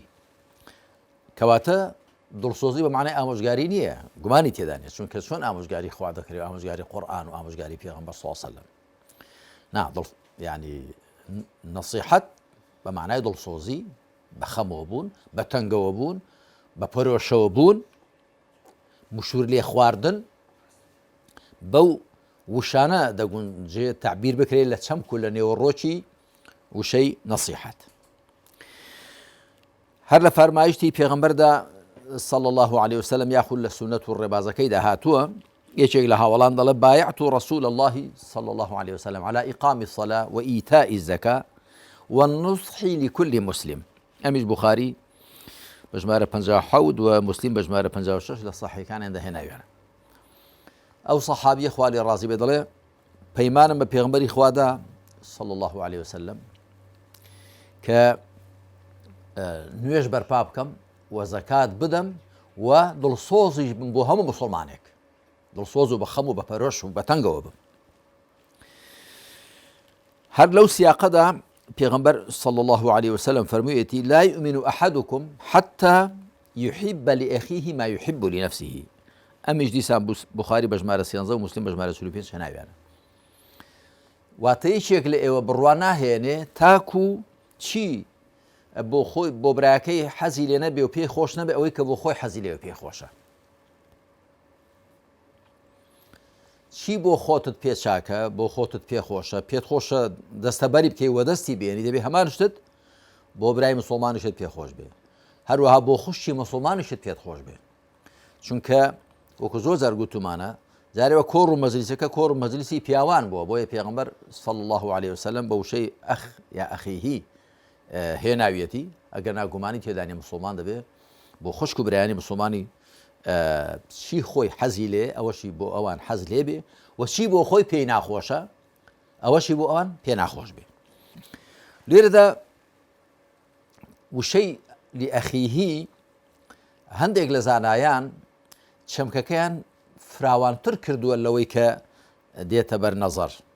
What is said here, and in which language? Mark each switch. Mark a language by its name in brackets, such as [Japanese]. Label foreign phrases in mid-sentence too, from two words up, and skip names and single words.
[Central Kurdish] کەواتە دڵسۆزی بە معنای ئامۆژگاری نییە گومانی تێدا نیە چونکە چۆن ئامۆژگاری خوا دەکرێت ئامۆژگاری قورئان و ئامۆژگاری پێغەمبەر [Arabic] صلی الله علیه وسلم [Central Kurdish] نا یعنی نەسیحەت بە معنای دڵسۆزی بە خەمەوە بوون بە تەنگەوە بوون بە پەرۆشەوە بوون مشور لێ خواردن بەو وشانە دەگونجێت تعبیر بکرێت لە چەمک و لە نێوەڕۆکی وشەی نەسیحەت هەر لە فەرمایشتی پێغەمبەردا [Arabic] صلى الله عليه وسلم [Central Kurdish] یاخود لە سونەت و ڕێبازەکەیدا هاتووە یەکێک لە هاوڵان دەڵێ [Arabic] بايعت رسول الله صلى الله عليه وسلم على إقام الصلاة وإيتاء الزكاة والنصح لكل مسلم [Central Kurdish] ئەمیش بوخاری بەژمارە 57 و مسلم بەژمارە 56 لە صحیحەکانیاندا هێناویانە ئەو سەحابیە خوا لێ ڕازی بێ دەڵێ پەیمانم بە پێغەمبەری خوادا [Arabic] صلى الله عليه وسلم [Central Kurdish] کە نوێژ بەرپا بکەم و زەکات بدەم و دڵسۆزیش بم بۆ هەموو مسلمانێک دڵسۆز و بە خەم و بە پەرۆش و بە تەنگەوە بم هەر لەو سیاقەدا پێغەمبەر [Arabic] صلى الله عليه وسلم [Central Kurdish] فەرموویەتی [Arabic] لا يؤمن أحدكم حتى يحب لأخيه ما يحب لنفسه [Central Kurdish] ئەمیش دیسان بوخاری بەژمارە 13 و مسلم بەژمارە 45 هێناویانە واتە یەکێک لە ئێوە بڕوا ناهێنێ تاکو چی بۆ خۆی بۆ برایەکەی حەزی لێ نەبێ و پێی خۆش نەبێ ئەوەی کە بۆ خۆی حەزی لێوە پێی خۆشە چی بۆ خۆتت پێ چاکە بۆ خۆتت پێ خۆشە پێت خۆشە دەستەبەری بکەی وە دەستی بێنی دەبێ هەمان شتت بۆ برای مسلمانیشت پێ خۆش بێ هەروەها بۆ خوشتی مسلمانیشت پێت خۆش بێ چونکە وەکو زۆر جار گوتومانە جارێوە کۆڕ و مەجلیسەکە کۆڕ و مەجلیسی پیاوان بووە بۆیە پێغەمبەر [Arabic] صلى الله عليه وسلم [Central Kurdish] بە وشەی ئەخ یا ئەخیهی هێناویەتی ئەگەر ناگومانی تێدانی مسلمان دەبێ بۆ خوشک و برایانی مسلمانی چی خۆی حەزی لێ ئەوەشی بۆ ئەوان حەز لێ بێ و چی بۆ خۆی پێی ناخۆشە ئەوەشی بۆ ئەوان پێ ناخۆش بێ لێرەدا وشەی لئەخیهی هەندێک لە زانایان چەمکەکەیان فراوانتر کردووە لەوەی کە دێتە بەرنەزەر